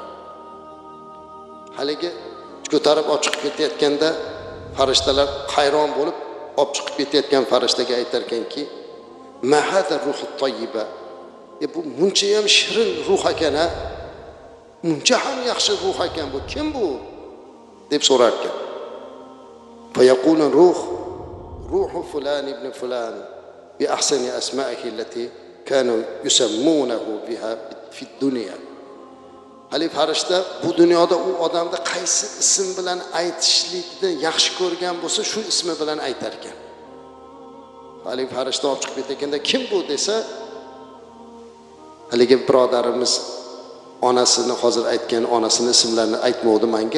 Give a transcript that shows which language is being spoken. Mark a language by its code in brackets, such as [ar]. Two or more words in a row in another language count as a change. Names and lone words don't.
[uz] Haligi ko'tarib olib chiqib ketayotganda farishtalar hayron bo'lib olib chiqib ketayotgan farishtaga aytar ekanki, [ar] "ما هذه الروح الطيبة." [uz] Bu muncha ham shirin ruh ekan, ha? Muncha ham yaxshi ruh ekan bu. Kim bu? deb so'rar ekan. [ar] فيقولون روح فلان بن فلان بأحسن أسمائه التي كانوا يسمونه بها في الدنيا. [uz] Hali farishta bu dunyoda u odamni qaysi ism bilan aytishlikni yaxshi ko'rgan bo'lsa, shu ismi bilan aytar ekan. Hali farishta olib chiqib ketganda kim bu desa, haligi birodarimiz onasini hozir aytgan onasini ismlarini aytmovdi menga.